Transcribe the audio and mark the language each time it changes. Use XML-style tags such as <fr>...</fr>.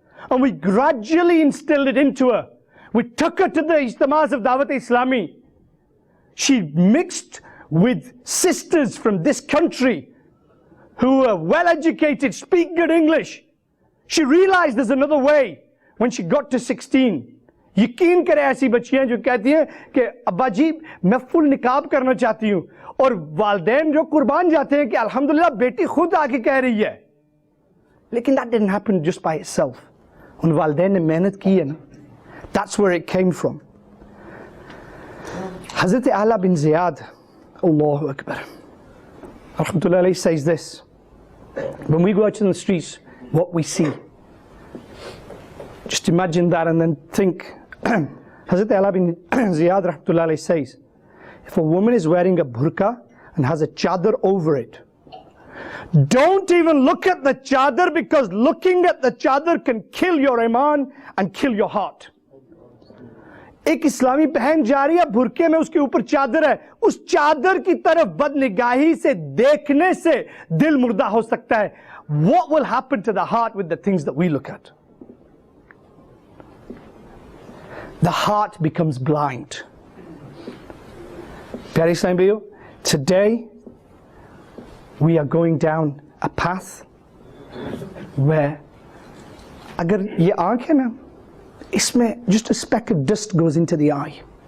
<en>And we gradually instilled it into her. We took her to the ijtimas of Dawat Islami. She mixed with sisters from this country who are well educated, speak good English. She realized there's another way when she got to 16.</en> <hi>यकीन करें ऐसी बच्चियां जो कहती हैं कि अब्बा जी मैं फुल निकाब करना चाहती हूँ, और वालिदैन जो कुर्बान जाते हैं कि अल्हम्दुलिल्लाह बेटी खुद आके कह रही है. लेकिन</hi> <en>that didn't happen just by itself.</en> <hi>उन वालिदैन ने मेहनत की है ना.</hi> <en>That's where it came from. Hazrat Ala bin Ziyad, Allahu Akbar, rahmatullahi alayhi, says this: when we go out in the streets, what we see, just imagine that and then think. Hazrat Ala bin Ziyad rahmatullahi alayhi says, if a woman is wearing a burqa and has a chadar over it, don't even look at the chadar, because looking at the chadar can kill your iman and kill your heart.</en> <hi>एक इस्लामी बहन जा रही है बुरके में, उसके ऊपर चादर है, उस चादर की तरफ बदनिगाही से देखने से दिल मुर्दा हो सकता है.</hi> <en>What will happen to the heart with the things that we look at? The heart becomes blind.</en> <hi>Pyare Islam bhaiyo,</hi> <en>today we are going down a path where</en> <hi>agar ye aankh hai na, इसमें</hi> <en>just a speck of dust goes into the eye.</en>